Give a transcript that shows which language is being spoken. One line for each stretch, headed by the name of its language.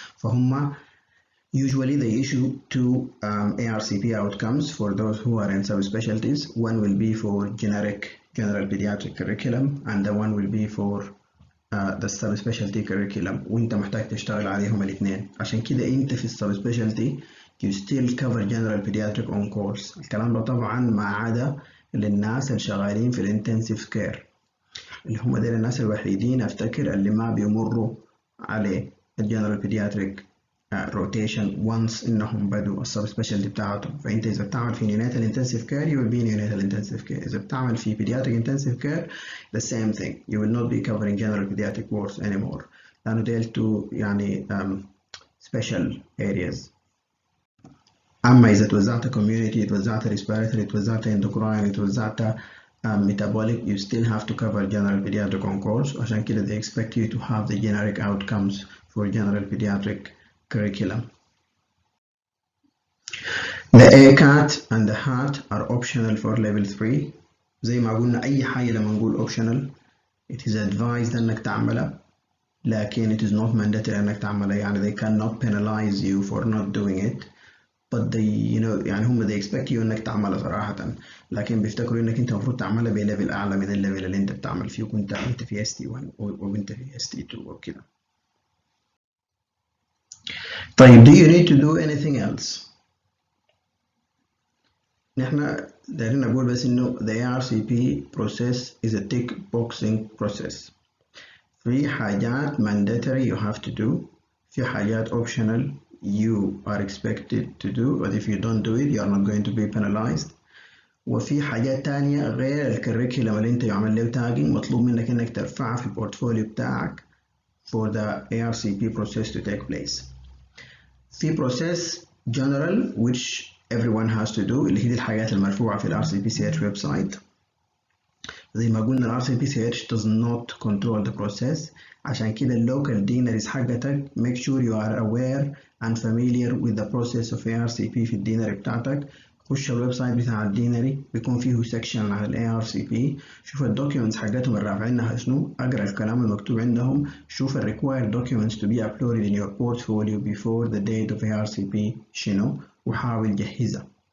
English: فهم usually they issue two ARCP outcomes for those who are in subspecialties. One will be for generic general pediatric curriculum and the one will be for the subspecialty curriculum،
Arabic: وانت محتاج تشتغل عليهم الاثنين. عشان كده انت في
English: subspecialty you still cover general pediatric on course.
Arabic: الكلام ده طبعا ما عدا للناس اللي شغالين في الانتنسيف كير، اللي هم دول الناس الوحيدين افتكر اللي ما بيمروا على الجنرال بيدياتريك روتيشن وانس انهم بدوا السب سبيشالتي بتاعتهم. فانت اذا بتعمل في نيوناتال انتنسيف كير
English: you will be in neonatal intensive care، اذا بتعمل في pediatric intensive care the same thing you will not be covering general pediatric wards anymore، لانه ديل two يعني special areas.
Arabic: اما اذا توزعت community، توزعت respiratory، توزعت endocrine، توزعت metabolic،
English: you still have to cover general pediatric on course. عشان كده they expect you to have the generic outcomes for general pediatric curriculum. The ACAT and the HAT are optional for level 3.
Arabic: زي ما قلنا أي حاجة لما نقول optional it is advised أنك تعملها، لكن
English: it is not mandatory
Arabic: أنك تعملها. يعني
English: they cannot penalize you for not doing it
Arabic: but they يعني هم they expect you انك تعملها صراحة، لكن بيفتكروا انك انت المفروض تعملها بليفل اعلى من الليفل اللي انت بتعمل فيه، وكنت انت في ST1 وانت في ST2 وكده.
English: طيب do you need to do anything else؟
Arabic: نحن دايرين نقول بس انه
English: the ARCP process is a tick boxing process. في حاجات mandatory you have to do، في حاجات optional you are expected to do, but if you don't do it you are not going to be penalized.
Arabic: وفي حاجات تانية غير الكريكولم اللي انت يعمل له تاجنج مطلوب منك انك ترفعها في البورتفوليو بتاعك
English: for the ARCP process to take place. في process general which everyone has to do
Arabic: اللي هي دي الحاجات المرفوعة في ال
English: RCPCH website. زي ما قلنا ال RCPCH does not control the process، عشان كده local deaneries حقتك make sure you are aware and familiar with the process of ARCP
Arabic: في الدينري بتاعتك. خش الويب سايت بتاع الدينري بيكون فيه سيكشن عن ال ARCP، شوف الدوكيومنتس حقتهم اللي رافعينها شنو، اقرا الكلام المكتوب عندهم، شوف ال
English: required documents to be uploaded in your portfolio before the date of ARCP
Arabic: شنو، وحاول جهزها.